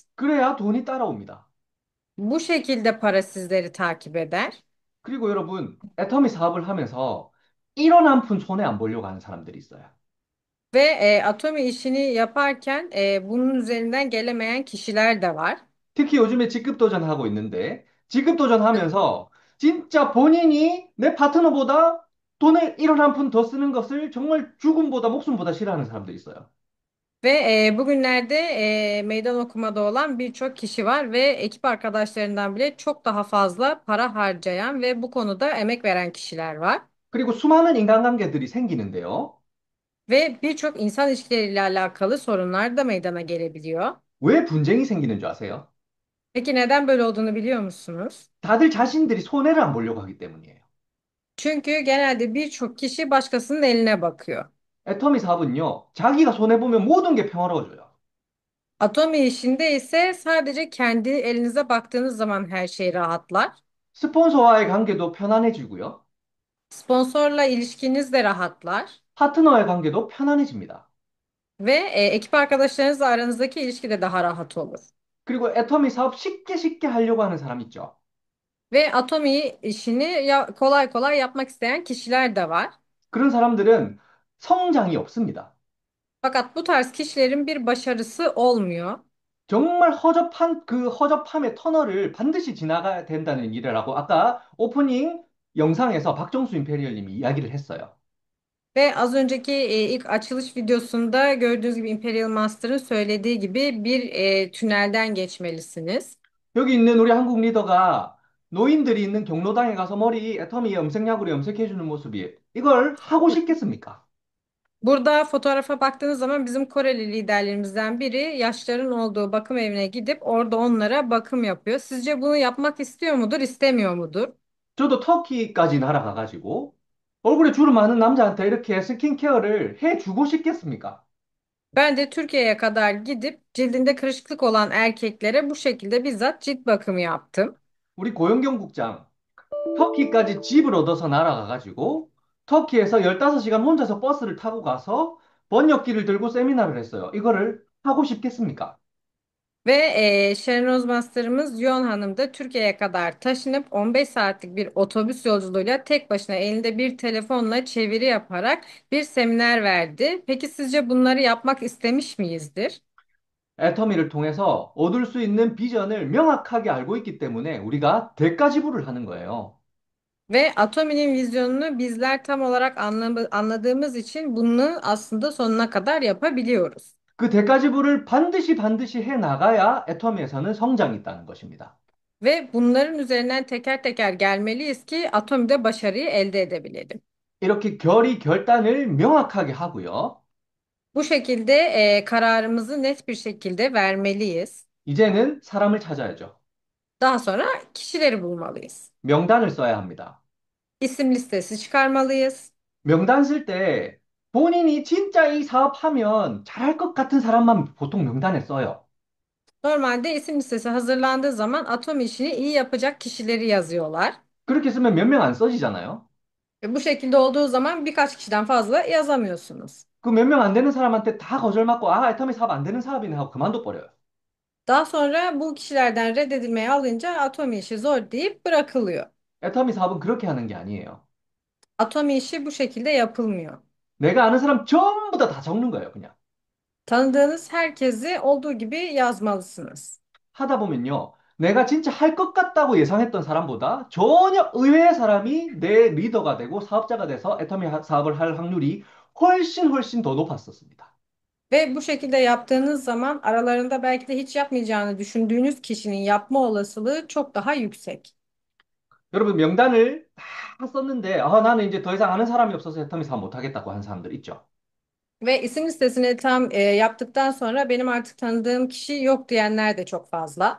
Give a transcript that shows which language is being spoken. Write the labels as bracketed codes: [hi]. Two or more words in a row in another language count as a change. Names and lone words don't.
[ko] 그래야 돈이 따라옵니다. [tr] Bu şekilde para sizleri takip eder. [ko] 그리고 여러분, 애터미 사업을 하면서 1원 한 푼 손해 안 보려고 하는 사람들이 있어요. [tr] Ve Atomi işini yaparken bunun üzerinden gelemeyen kişiler de var. [ko] 특히 요즘에 직급 도전하고 있는데, 직급 도전하면서 진짜 본인이 내 파트너보다 돈을 1원 한 푼 더 쓰는 것을 정말 죽음보다 목숨보다 싫어하는 사람들이 있어요. [tr] Ve bugünlerde meydan okumada olan birçok kişi var ve ekip arkadaşlarından bile çok daha fazla para harcayan ve bu konuda emek veren kişiler var. [ko] 그리고 수많은 인간관계들이 생기는데요. [tr] Ve birçok insan ilişkileriyle alakalı sorunlar da meydana gelebiliyor. [ko] 왜 분쟁이 생기는 줄 아세요? [tr] Peki neden böyle olduğunu biliyor musunuz? [ko] 다들 자신들이 손해를 안 보려고 하기 때문이에요. [tr] Çünkü genelde birçok kişi başkasının eline bakıyor. [ko] 애터미 사업은요, 자기가 손해보면 모든 게 평화로워져요. [tr] Atomi işinde ise sadece kendi elinize baktığınız zaman her şey rahatlar. [ko] 스폰서와의 관계도 편안해지고요. [tr] Sponsorla ilişkiniz de rahatlar. [ko] 파트너의 관계도 편안해집니다. [tr] Ve ekip arkadaşlarınızla aranızdaki ilişki de daha rahat olur. [ko] 그리고 애터미 사업 쉽게 하려고 하는 사람 있죠. [tr] Ve Atomi işini kolay kolay yapmak isteyen kişiler de var. [ko] 그런 사람들은 성장이 없습니다. [tr] Fakat bu tarz kişilerin bir başarısı olmuyor. [ko] 정말 허접한 그 허접함의 터널을 반드시 지나가야 된다는 일이라고 아까 오프닝 영상에서 박정수 임페리얼님이 이야기를 했어요. [tr] Ve az önceki ilk açılış videosunda gördüğünüz gibi Imperial Master'ın söylediği gibi bir tünelden geçmelisiniz. [ko] 여기 있는 우리 한국 리더가 노인들이 있는 경로당에 가서 머리 애터미 염색약으로 염색해주는 모습이 이걸 하고 싶겠습니까? [tr] Burada fotoğrafa baktığınız zaman bizim Koreli liderlerimizden biri yaşların olduğu bakım evine gidip orada onlara bakım yapıyor. Sizce bunu yapmak istiyor mudur, istemiyor mudur? [ko] 저도 터키까지 날아가가지고 얼굴에 주름 많은 남자한테 이렇게 스킨케어를 해주고 싶겠습니까? [tr] Ben de Türkiye'ye kadar gidip cildinde kırışıklık olan erkeklere bu şekilde bizzat cilt bakımı yaptım. [ko] 우리 고영경 국장, 터키까지 집을 얻어서 날아가가지고 터키에서 15시간 혼자서 버스를 타고 가서 번역기를 들고 세미나를 했어요. 이거를 하고 싶겠습니까? [tr] Ve Şenoz Master'ımız Yon Hanım da Türkiye'ye kadar taşınıp 15 saatlik bir otobüs yolculuğuyla tek başına elinde bir telefonla çeviri yaparak bir seminer verdi. Peki sizce bunları yapmak istemiş miyizdir? [ko] 애터미를 통해서 얻을 수 있는 비전을 명확하게 알고 있기 때문에 우리가 대가 지불을 하는 거예요. [tr] Ve Atomi'nin vizyonunu bizler tam olarak anladığımız için bunu aslında sonuna kadar yapabiliyoruz. [ko] 그 대가 지불을 반드시 해 나가야 애터미에서는 성장이 있다는 것입니다. [tr] Ve bunların üzerinden teker teker gelmeliyiz ki Atomi'de başarıyı elde edebilelim. [ko] 이렇게 결단을 명확하게 하고요. [tr] Bu şekilde kararımızı net bir şekilde vermeliyiz. [ko] 이제는 사람을 찾아야죠. [tr] Daha sonra kişileri bulmalıyız. [ko] 명단을 써야 합니다. [tr] İsim listesi çıkarmalıyız. [ko] 명단 쓸 때 본인이 진짜 이 사업하면 잘할 것 같은 사람만 보통 명단에 써요. [tr] Normalde isim listesi hazırlandığı zaman Atomi işini iyi yapacak kişileri yazıyorlar. [ko] 그렇게 쓰면 몇 명 안 써지잖아요. [tr] Ve bu şekilde olduğu zaman birkaç kişiden fazla yazamıyorsunuz. [ko] 그 몇 명 안 되는 사람한테 다 거절 맞고 아, 애터미 사업 안 되는 사업이네 하고 그만둬 버려요. [tr] Daha sonra bu kişilerden reddedilmeyi alınca Atomi işi zor deyip bırakılıyor. [ko] 애터미 사업은 그렇게 하는 게 아니에요. [tr] Atomi işi bu şekilde yapılmıyor. [ko] 내가 아는 사람 전부 다 적는 거예요, 그냥. [tr] Tanıdığınız herkesi olduğu gibi yazmalısınız. [ko] 하다 보면요. 내가 진짜 할 것 같다고 예상했던 사람보다 전혀 의외의 사람이 내 리더가 되고 사업자가 돼서 애터미 사업을 할 확률이 훨씬 더 높았었습니다. [tr] Ve bu şekilde yaptığınız zaman aralarında belki de hiç yapmayacağını düşündüğünüz kişinin yapma olasılığı çok daha yüksek. [ko] 여러분 명단을 다 썼는데 아, 나는 이제 더 이상 아는 사람이 없어서 애터미 사업 못하겠다고 한 사람들 있죠. [tr] Ve isim listesini tam yaptıktan sonra benim artık tanıdığım kişi yok diyenler de çok fazla.